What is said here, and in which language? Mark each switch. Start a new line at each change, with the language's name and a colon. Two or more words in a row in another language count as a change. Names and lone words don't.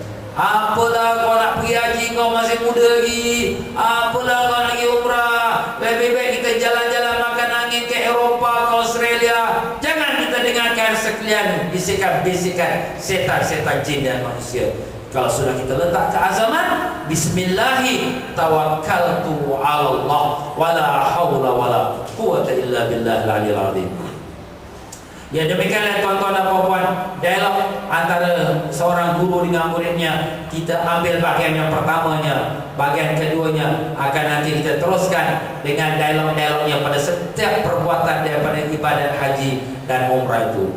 Malay: Apalah kau nak pergi haji, kau masih muda lagi. Apalah kau nak pergi umrah, lebih baik kita jalan-jalan makan angin ke Eropah, ke Australia. Jangan kita dengarkan sekalian bisikan-bisikan setan-setan jin dan manusia. Kalau sudah kita letak keazaman,
Arabic: بسم الله توكلت على الله ولا حول ولا قوة إلا بالله العلي العظيم.
Malay: Ya, demikianlah tuan-tuan dan puan-puan, dialog antara seorang guru dengan muridnya. Kita ambil bahagian yang pertamanya, bahagian keduanya akan nanti kita teruskan dengan dialog-dialognya pada setiap perbuatan daripada ibadat haji dan umrah itu.